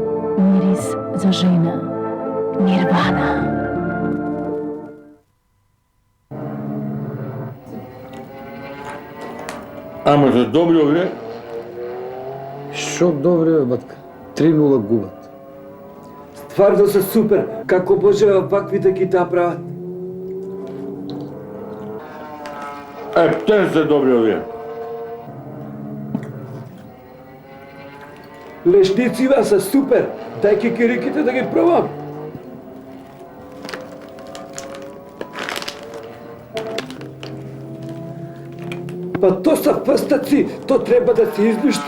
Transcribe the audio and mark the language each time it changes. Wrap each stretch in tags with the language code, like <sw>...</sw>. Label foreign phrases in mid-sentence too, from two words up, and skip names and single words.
<mk>Мирис за жена. Нирвана. Ама за добри овие, Шо добре, бе, батка. 3-0 губат. Стварно се супер. Како може вакви да ги направат? те се добри овие.</mk> <bg>Лешниците са супер. Дай кикириките да ги пробам. Па то са фъстъци, то трябва да се излющи.</bg>